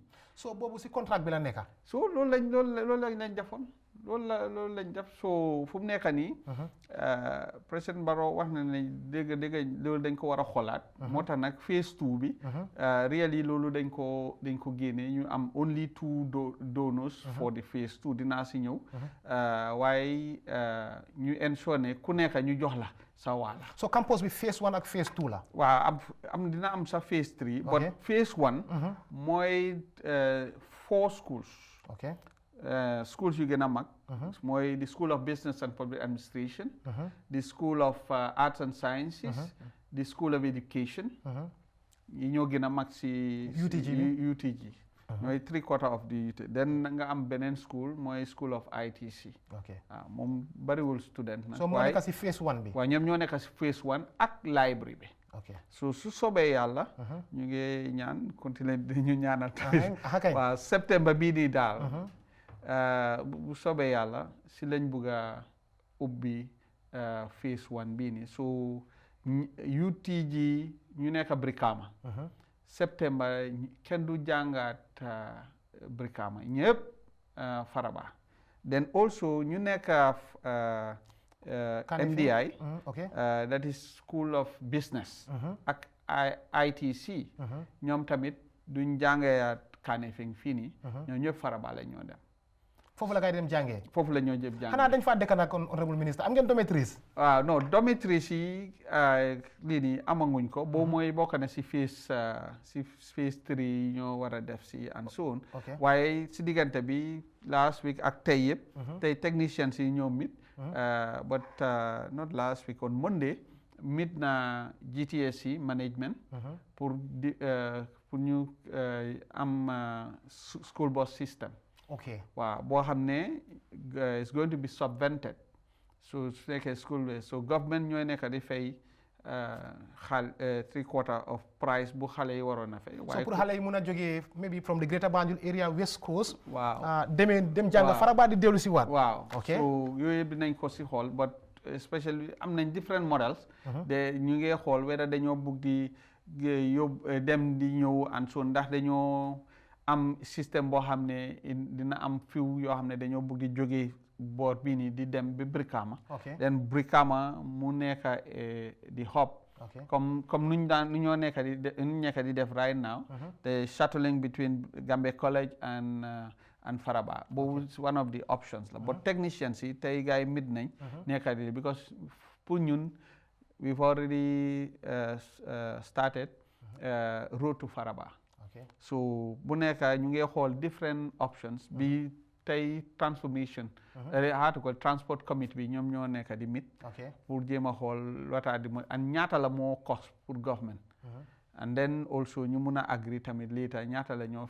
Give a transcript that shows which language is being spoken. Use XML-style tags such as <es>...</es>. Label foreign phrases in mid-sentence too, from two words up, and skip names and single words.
<wo>so boobu si contract bi la nekka. so loolu lañ defoon loolu lañ def so fu mu nekk nii. président Barrow wax na ne dégg loolu dañ ko war a xoolaat. moo tax nag phase 2 bi. really loolu dañ ko génne ñu am</wo> <en>only 2 donors for the phase 2</en> <wo>dinaa si ñëw. waaye ñu ensure ne ku nekk ñu jox la sa waala. so campus bi phase 1 ak phase 2 la. waaw dina am sa phase 3.</wo> <en>but phase 1.</en> <wo>mooy 4 schools. ok schools yu gën a mag. mooy the School of Business and Public Administration. the School of Arts and Sciences. the School of Education. yi ñoo gën a mag si UTG. mooy</wo> <en>3/4 of the UT then</en> <wo>nga am beneen school mooy School of ITC. ok moom bariwul student nag. so moo nekk si phase 1 bi. waaw ñoom ñoo nekk si phase 1 ak library bi. ok so su sobee yàlla. ñu ngi ñaan continuer ñu ñaanal tamit. waaw septembre bii nii daal. bu soobee yàlla si lañ bugg a ubbi phase 1 bii nii so UTG ñu nekk Brikama septembre kenn du jàngaat Brikama ñëpp Faraba</wo> <en>then also</en> <wo>ñu nekk MDI</wo> <en>that is</en> <wo>School of Business ak ITC ñoom tamit duñ jàngaat Kanifing fii nii ñoom ñëpp Faraba la ñoo dem foofu la kay dem jàngee foofu la ñoo jëm jàngee xanaa dañ faa dëkk nag</wo> <fr>honorable ministre</fr> <wo>am ngeen dormitories waaw non dormitories yi lii nii amaguñ ko boobu mooy bokk na si phase 3 ñoo war a def si</wo> <en>and so on</en> <wo>waaye si diggante bi last week ak tey yëpp tey technicians yi ñoom mit</wo> <en>but not last week on Monday</en> <wo>meet na GTSC management pour ñu am</wo> <en>school bus system</en> <wo>waaw boo xam ne</wo> <en>is going to be subvented</en> <wo>so su nekkee</wo> <en>school so government</en> <wo>ñooy nekk di fay</wo> <en>3/4 of price</en> <wo>bu xale yi waroon a fay so pour xale yi mun a jógee</wo> <en>maybe from the Greater Banjul area West Coast</en> <wo>waaw dem jàng Faraba di dellu si waat waaw so yooyu yëpp dinañ ko si xool</wo> <en>but especially</en> <wo>am nañ</wo> <en>different models</en> <wo>de ñu ngi xool whether dañoo bugg di yóbbu dem di ñëw</wo> <en>and so</en> <wo>ndax dañoo am système boo xam ne dina am fiw yoo xam ne dañoo bëgg di jógee boor bii nii di dem ba Brikama then Brikama mu nekk di hub comme nu ñoo nekk di def</wo> <en>right now the shuttling between Gambia College and Faraba</en> <wo>boobu</wo> <en>one of the options</en> <wo>la but technicians yi tey gars yi mit nañ nekk di because pour ñun</wo> <en>we've already started road to Faraba so</en> <wo>bu nekk ñu ngi xool</wo> <en>different options</en> <wo>bi tey</wo> <en>transformation transport committee</en> <wo>bi ñoom ñoo nekk di mit pour jéem a xool wataa di and ñaata la moo cost pour government</wo> <en>and then also</en> <wo>ñu mun a agree tamit later ñaata la ñoo</wo>